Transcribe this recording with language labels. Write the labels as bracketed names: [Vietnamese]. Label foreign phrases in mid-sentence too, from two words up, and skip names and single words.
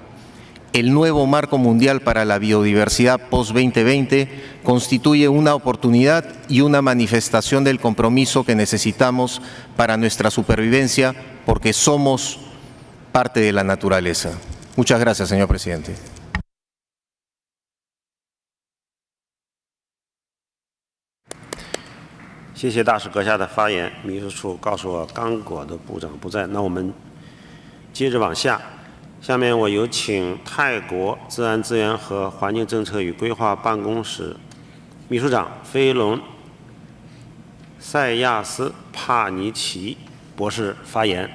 [Spanish] El nuevo marco mundial para la biodiversidad post-2020 constituye una oportunidad y una manifestación del compromiso que necesitamos para nuestra supervivencia, porque somos parte de la naturaleza. Muchas gracias, señor presidente. [Chinese] 谢谢大使阁下的发言。秘书处告诉我刚果的部长不在，那我们接着往下。下面我有请泰国自然资源和环境政策与规划办公室秘书长菲隆塞亚斯帕尼奇博士发言。